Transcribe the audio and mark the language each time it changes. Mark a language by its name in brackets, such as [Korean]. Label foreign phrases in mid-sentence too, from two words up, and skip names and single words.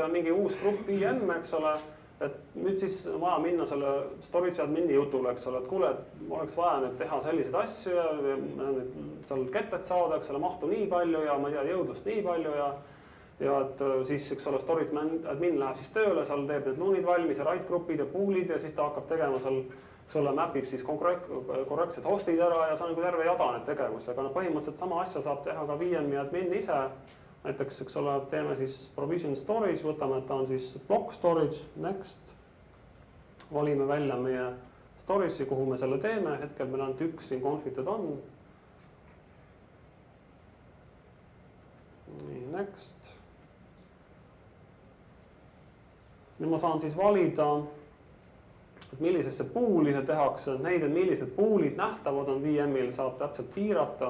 [Estonian] on mingi uus grupp VM, eks ole, et nüüd siis vaja minna selle [English] storage admini [Estonian] jutule, eks ole, et kuule, et oleks vaja nüüd teha selliseid asju ja seal ketted saada, eks ole, mahtu nii palju ja ma ei tea, jõudlust nii palju ja et siis, eks ole, [English] storage admin [Estonian] läheb siis tööle, seal teeb need LUN-id valmis ja write grupid ja pool'id ja siis ta hakkab tegema seal, eks ole, mapib siis korrektsed hostid ära ja see on nagu terve jada need tegevusi, aga põhimõtteliselt sama asja saab teha ka VM-i admin ise. Näiteks, eks ole, teeme siis [English] provision storage, [Estonian] võtame, et ta on siis [English] block storage, [Estonian] next. Valime välja meie storage'i, kuhu me selle teeme, hetkel meil ainult üks siin confited on. Nii, next. Nüüd ma saan siis valida, et millisesse pool'i see tehakse, neid, et millised pool'id nähtavad on VM-il, saab täpselt piirata.